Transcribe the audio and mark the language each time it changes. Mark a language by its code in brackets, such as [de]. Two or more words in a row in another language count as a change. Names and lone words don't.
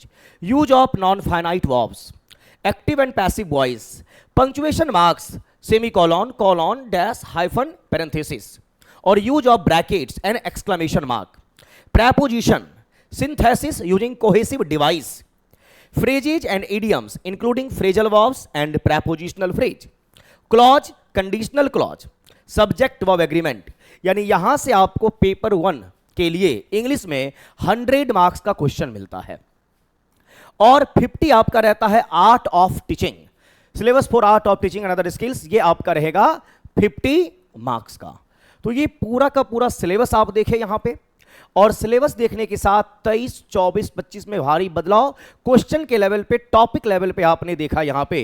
[en] use of non finite verbs, active and passive voice, punctuation marks, semicolon, colon, dash, hyphen, parenthesis, and use of brackets and exclamation mark, preposition, synthesis using cohesive device, phrases and idioms including phrasal verbs and prepositional phrase, clause, conditional clause, subject verb agreement। [hi] यानी यहां से आपको पेपर 1 के लिए इंग्लिश में 100 मार्क्स का क्वेश्चन मिलता है, और 50 आपका रहता है [en] art of teaching, syllabus for art of teaching and other skills, [hi] ये आपका रहेगा 50 मार्क्स का। तो ये पूरा का पूरा सिलेबस आप देखें यहां पे, और सिलेबस देखने के साथ 23, 24, 25 में भारी बदलाव क्वेश्चन के लेवल पे, [en] topic level [hi] पे आपने देखा यहां पे।